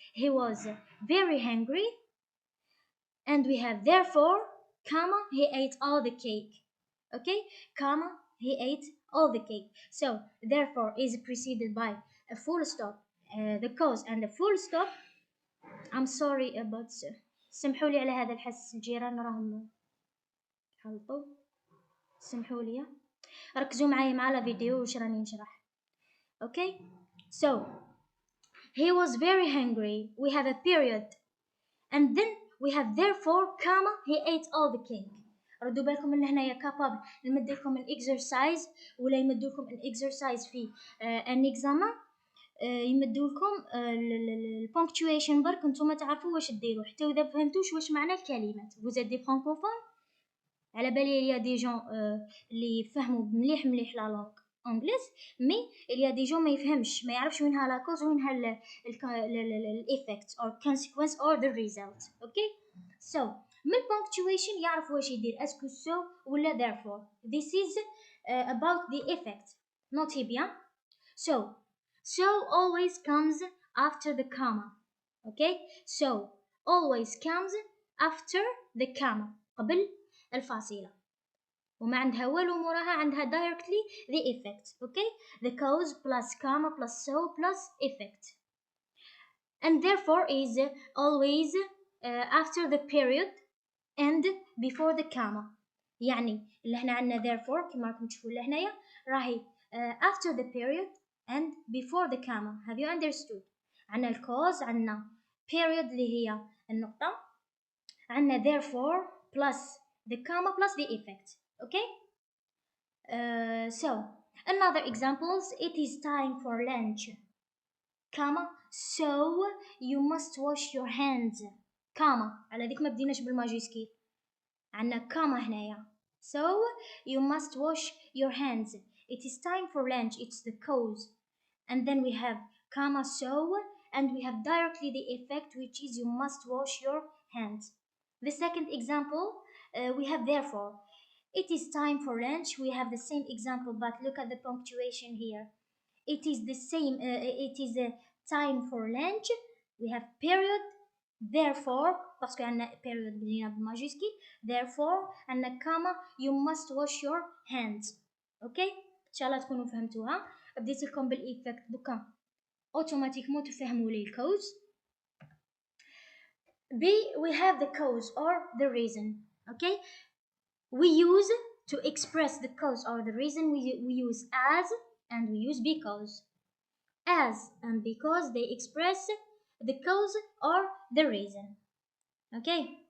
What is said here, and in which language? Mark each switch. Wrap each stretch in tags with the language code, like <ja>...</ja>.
<en>He was very hungry. And we have therefore, comma, he ate all the cake. Okay, comma, he ate all the cake. So therefore is preceded by a full stop, the cause and a full stop. I'm sorry about</en> <ar>سمحوا لي على هذا الحس، الجيران راهم حلطوا، سمحوا لي، ركزوا معايا مع الفيديو واش راني نشرح.</ar> <en>Okay, so he was very hungry. We have a period, and then we have therefore, comma, he ate all the cake.</en> <ar>ردوا بالكم ان هنايا كابابل نمد لكم الاكسرسايز ولا يمدوا لكم الاكسرسايز في ان اكزامان، يمدوا لكم البونكتويشن برك نتوما تعرفوا واش ديروا حتى اذا فهمتوش واش معنى الكلمات.</ar> <fr>vous êtes des francophones،</fr> <ar>على بالي</ar> <fr>il y a des gens</fr> <ar>اللي يفهموا مليح مليح لا لونغ انجليز، مي il y a des gens ما يفهمش، ما يعرفش وينها لا كوز وينها الايفكت</ar> <en>or consequence or the result. okay, so</en> <ar>من punctuation يعرف واش يدير اسكو so ولا therefore.</ar> <en>This is about the effect.</en> <fr>notez bien.</fr> <en>So always comes after the comma. okay, so always comes after the comma</en> <ar>قبل الفاصلة، وما عندها والو موراها، عندها</ar> <en>directly the effect. okay, the cause plus comma plus so plus effect. And therefore is always after the period and before the comma.</en> <ar>يعني اللي احنا عندنا therefore كما راكم تشوفوا لهنايا راهي</ar> <en>after the period and before the comma. have you understood؟</en> <ar>عندنا الكوز، عندنا</ar> <en>period</en> <ar>اللي هي النقطة، عندنا</ar> <en>therefore plus the comma plus the effect. okay, so another examples, it is time for lunch, comma, so you must wash your hands, comma.</en> <ar>على ذيك ما بديناش بالماجيسكيل، عندنا comma هنايا.</ar> <en>so you must wash your hands. it is time for lunch, it's the cause, and then we have comma so, and we have directly the effect, which is you must wash your hands. The second example, we have therefore. It is time for lunch. We have the same example, but look at the punctuation here. It is the same. It is a time for lunch. We have period.</en> <ar>Therefore,</ar> <fr>parce que</fr> <ar>عندنا period بدينا بماجيسكي. Therefore, عندنا comma.</ar> <en>You must wash your hands. Okay?</en> <ar>إن شاء الله تكونوا فهمتوها. بديت لكم بالإيفكت دوكا. اوتوماتيكمون تفهموا لي الكوز.</ar> <en>B, we have the cause or the reason. Okay? We use to express the cause or the reason, we use as and we use because. As and because they express the cause or the reason. Okay?</en>